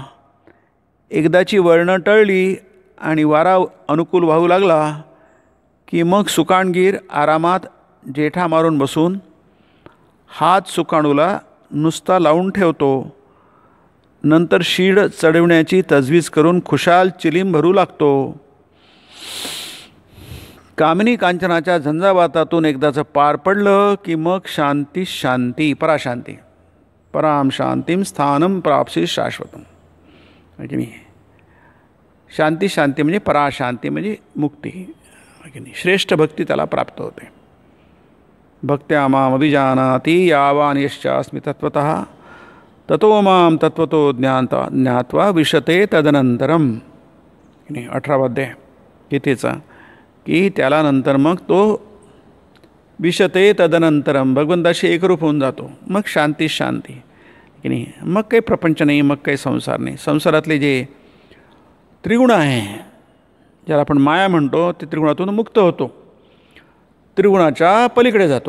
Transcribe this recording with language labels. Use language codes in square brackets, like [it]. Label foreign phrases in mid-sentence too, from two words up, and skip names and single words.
[mr] एकदाची वळणं टळली आणि वारा अनुकूल वाहू लागला की मग सुकाणगीर आरामात जेठा मारून बसून हात सुकाणूला नुसता लावून ठेवतो. नंतर शीड चढवण्याची तजवीज करून खुशाल चिलीम भरू लागतो. कामिनी कांचनाच्या झंझावातातून एकदाचं पार पडलं की मग शांती शांती पराशांती [sa] पराम शांतीम स्थानम प्राप्सी शाश्वतम. [mr] की नाही, शांती शांती म्हणजे पराशांती म्हणजे मुक्ती. की नाही, श्रेष्ठ भक्ती त्याला प्राप्त होते. [sa] भक्त्या माम अभिजानाति यावान यश्चास्मि तत्वतः ततो माम तत्वतो ज्ञात्वा विशते तदनंतरम. [mr] की नाही, 18वा अध्याय गीतेचा, की त्याला नंतर मग तो [sa] विशते तदनंतरम [mr] भगवंताशी एकरूप होऊन जातो. मग शांती शांती. की नाही, मग काही प्रपंच नाही, मग काही संसार नाही. संसारातले जे त्रिगुण आहे, ज्याला आपण माया म्हणतो, ते त्रिगुणातून मुक्त होतो, त्रिगुणाच्या पलीकडे जातो.